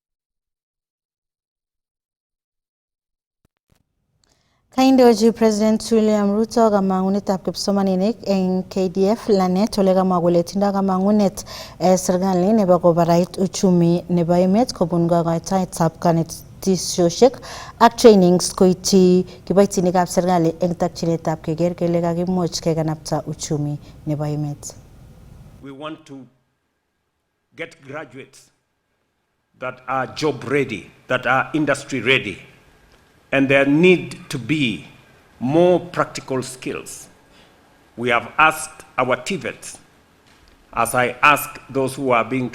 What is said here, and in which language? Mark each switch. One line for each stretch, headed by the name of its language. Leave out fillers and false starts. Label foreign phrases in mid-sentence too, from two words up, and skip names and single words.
Kalenjin: Kaindochi President William Ruto kamang'unetab kipsomaninik eng KDF Lanet ole kamwa kole tindoi kamang'unet serikali nebo kobarait uchumi nebo emet kobun kokoitoetab kanetisiosiek ak trainings koityi kiboitinikab serikali eng takchinetab keker kele kakimuch kekanapta uchumi nebo emet.
English: We want to get graduates that are job ready, that are industry ready. And there need to be more practical skills. We have asked our TVETs, as I ask those who are being